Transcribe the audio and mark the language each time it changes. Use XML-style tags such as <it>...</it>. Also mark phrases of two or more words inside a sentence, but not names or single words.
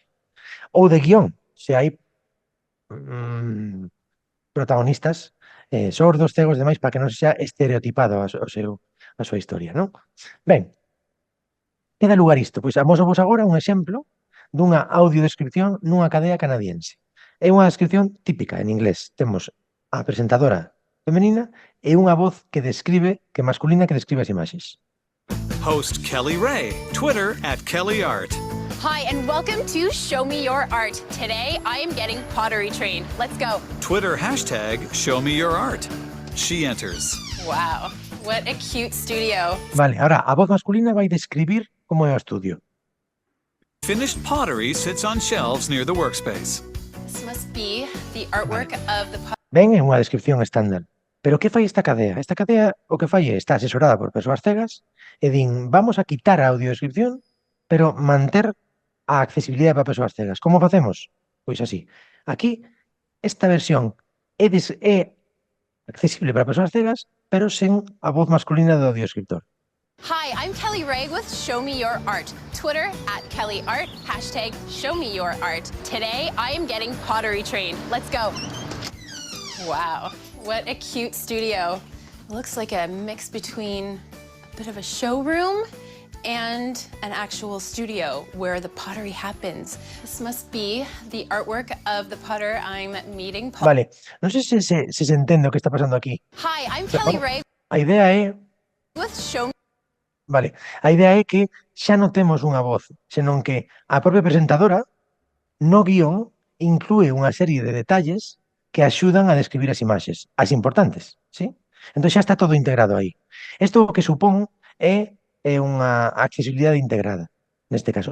<gl>Ou de guión, se hai protagonistas sordos, cegos e demais, para que non sexa estereotipado a súa historia, non? Ben, que dá lugar isto? Pois amosovos agora un exemplo dunha audiodescripción nunha cadea canadiense. É unha descripción típica en inglés. Temos a presentadora femenina e unha voz que masculina que describe as imaxes.</gl> <en>Host Kelly Ray, Twitter @KellyArt. Hi, and welcome to Show Me Your Art. Today, I am getting pottery trained. Let's go. Twitter #ShowMeYourArt. She enters. Wow, what a cute studio.</en> <gl>Vale, ahora a voz masculina vai describir como é o estudio.</gl> <en>Finished pottery sits on shelves near the workspace. This must be the artwork of the</en> <gl>Ben, é unha descripción estándar. Pero que fai esta cadea? Esta cadea o que fai está asesorada por persoas cegas e din, vamos a quitar a audiodescripción, pero manter a accesibilidade para persoas cegas. Como facemos? Pois así. Aquí, esta versión é accesible para persoas cegas, pero sen a voz masculina do audiodescriptor.</gl> <en>Hi, I'm Kelly Ray with Show Me Your Art. Twitter @KellyArt, #ShowMeYourArt. Today, I am getting pottery trained. Let's go. Wow, what a cute studio. It looks like a mix between a bit of a showroom and an actual studio where the pottery happens. This must be the artwork of the potter I'm meeting.</en> <gl>Vale, non sei se se entende o que está pasando aquí.</gl> <en>Hi, I'm Kelly Ray</en> <gl>A idea é</gl> <en>with Show Me.</en> <gl>Vale, a idea é que xa non temos unha voz, senón que a propia presentadora no guión inclúe unha serie de detalles que axudan a describir as imaxes, as importantes, ¿sí? Entón xa está todo integrado aí. Isto o que supón é unha accesibilidade integrada, neste caso.</gl>